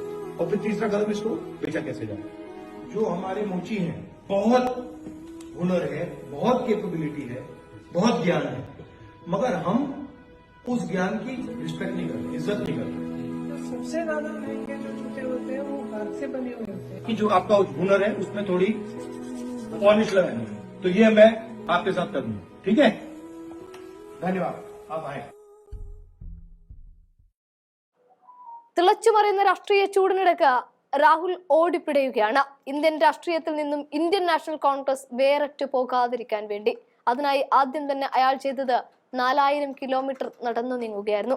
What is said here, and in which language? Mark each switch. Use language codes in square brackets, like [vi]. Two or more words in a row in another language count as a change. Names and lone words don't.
[hi] और फिर तीसरा कदम, इसको बेचा कैसे जाता है। जो हमारे मोची हैं, बहुत हुनर है, बहुत कैपेबिलिटी है, बहुत ज्ञान है, मगर हम उस ज्ञान की रिस्पेक्ट नहीं करते, इज्जत नहीं करते। सबसे ज्यादा महंगे जो जूते होते हैं वो हाथ से बने हुए होते हैं। कि जो आपका हुनर है उसमें थोड़ी पॉलिश लगानी है, तो ये मैं आपके साथ करूंगा। ठीक है, धन्यवाद, आप आए। [ml] തിളച്ചുമറിയുന്ന രാഷ്ട്രീയ ചൂടിനിടക്ക് രാഹുൽ ഓടിപ്പിടയുകയാണ്. ഇന്ത്യൻ രാഷ്ട്രീയത്തിൽ നിന്നും ഇന്ത്യൻ നാഷണൽ കോൺഗ്രസ് വേറിട്ടു പോകാതിരിക്കാൻ വേണ്ടി. അതിനായി ആദ്യം തന്നെ അയാൾ ചെയ്തത് 4000 കിലോമീറ്റർ നടന്നു നീങ്ങുകയായിരുന്നു.